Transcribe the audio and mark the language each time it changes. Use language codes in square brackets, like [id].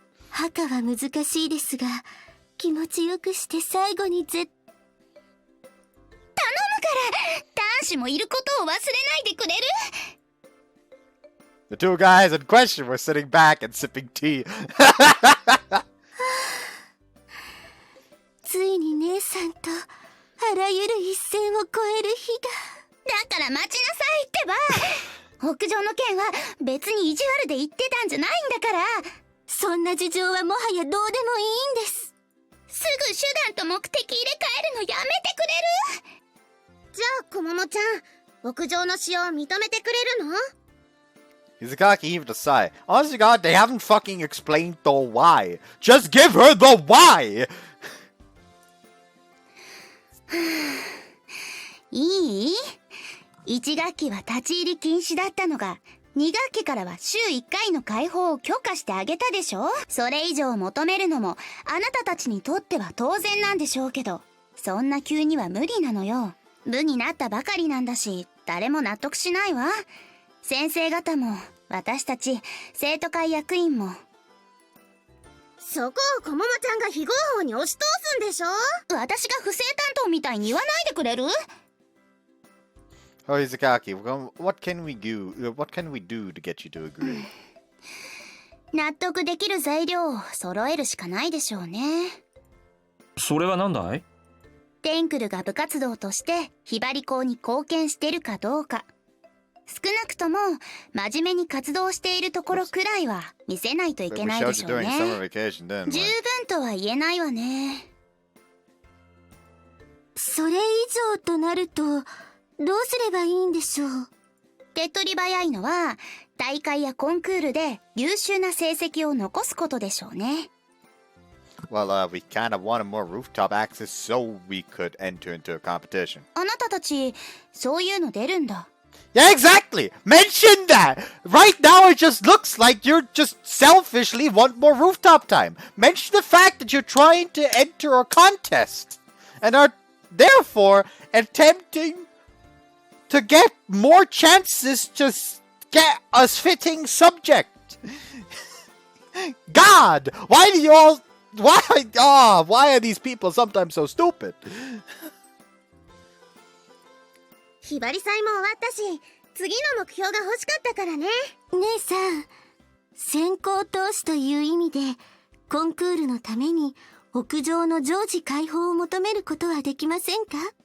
[ja] 墓は難しいですが、気持ちよくして最後に頼むから男子もいることを忘れないでくれる。 [en] The two guys in question were sitting back and sipping tea. [ja] ついに姉さんとあらゆる一線を越える日が。だから待ちなさいってば。屋上の件は別に意地悪で言ってたんじゃないんだから。そんな事情はもはやどうでもいいんです。すぐ手段と目的入れ替えるのやめてくれる？じゃあこももちゃん、屋上の使用を認めてくれるの？ [en] Izakaki heaved a sigh. Honest to God, they haven't fucking explained the why. Just give her the why! [ja] いい？1学期は立ち入り禁止だったのが、2学期からは週1回の開放を許可してあげたでしょ？それ以上求めるのもあなたたちにとっては当然なんでしょうけど、そんな急には無理なのよ。部になったばかりなんだし、誰も納得しないわ。先生方も、私たち、生徒会役員も。そこをこももちゃんが非合法に押し通すんでしょ？私が不正担当みたいに言わないでくれる？ [en] Oh, Izakaki, what can we do? What can we do to get you to agree? [ja] 納得できる材料を揃えるしかないでしょうね。それは何だい？テンクルが部活動としてひばり校に貢献してるかどうか。少なくとも真面目に活動しているところくらいは見せないといけないでしょうね。十分とは言えないわね。それ以上となるとどうすればいいんでしょう？手っ取り早いのは大会やコンクールで優秀な成績を残すことでしょうね。 [en] Well, we kind of wanted more rooftop access so we could enter into a competition. [ja] あなたたちそういうの出るんだ。 [en] Yeah, exactly! Mention that! Right now it just looks like you're just selfishly want more rooftop time. Mention the fact that you're trying to enter a contest and are therefore attempting to get more chances to get a fitting subject. God, why do you all... why are these people sometimes so stupid? [ja] ひばり祭も終わったし、次の目標が欲しかったからね。姉さん、先行投資という意味でコンクールのために屋上の常時開放を求めることはできませんか？